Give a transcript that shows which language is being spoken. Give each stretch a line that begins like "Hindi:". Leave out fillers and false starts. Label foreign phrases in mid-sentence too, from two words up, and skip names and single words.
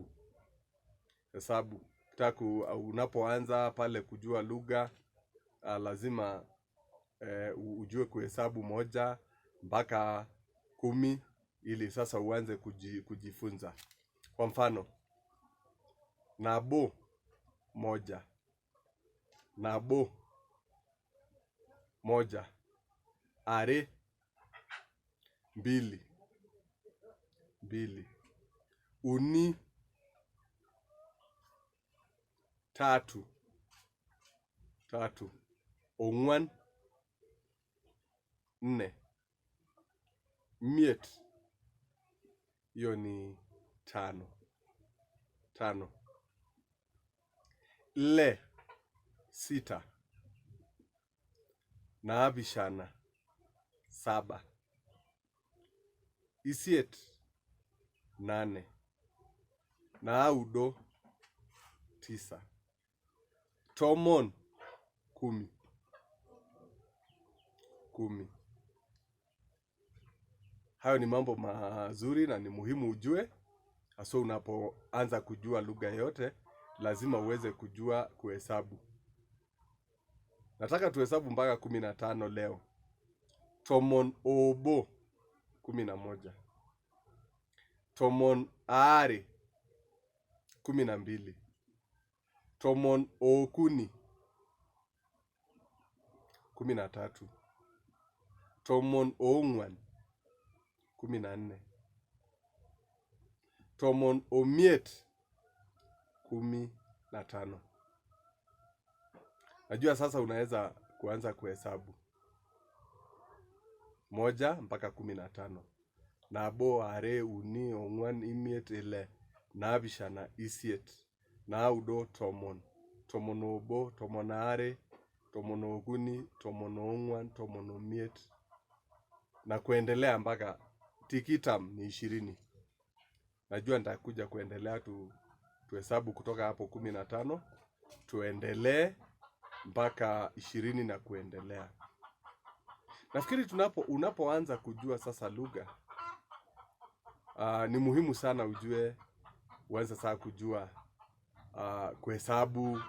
Swahili: Hesabu. Unapoanza pale kujua lugha, lazima ujue kuhesabu 1 mpaka 10 ili sasa uanze kujifunza. Kwa mfano,
Masai: nabo 1. Nabo 1. Are 2. 2. Uni 3. 3. Ongwan 4. Miet,
Swahili: hiyo ni 5. 5.
Masai: Le 6. Naabishana 7. Isiet 8. Naudo 9. Tomon 10. 10.
Swahili: Hayo ni mambo mazuri na ni muhimu ujue. Hasa unapoanza kujua lugha yote, lazima uweze kujua kuhesabu. Nataka tuhesabu mpaka 15 leo.
Masai: Tomon obo 11. Tomon are 12. Tomon okuni 13. Tomon ongwan 14. Tomon omiet 15.
Swahili: Najua sasa unaweza kuanza kuhesabu 1 mpaka 15.
Masai: Nabo, are, uni, ongwan, imiet, ile, nabishana, isiet, naudo, tomon. Tomon obo, tomon are, tomon oguni, tomon ongwan, tomon omiet.
Swahili: Na kuendelea mpaka tikitam ni 20. Najua nitakuja kuendelea tuhesabu kutoka hapo 15. Tuendelee mpaka 20 na kuendelea. Nafikiri unapoanza kujua sasa lugha, ni muhimu sana uanze sasa kujua kuhesabu.